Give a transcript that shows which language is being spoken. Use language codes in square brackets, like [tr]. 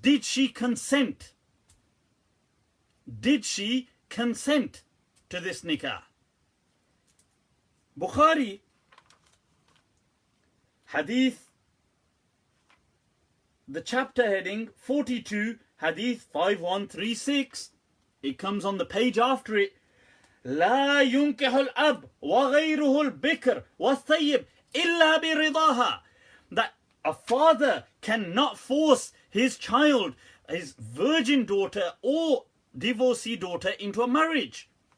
[en] Did she consent? Did she consent to this nikah? Bukhari, Hadith, the chapter heading 42, Hadith 5136. It comes on the page after it. [ar] لا ينكح الأب وغيره البكر والثيب إلا برضاها. [en] That a father cannot force his child, his virgin daughter or divorcee daughter, into a marriage.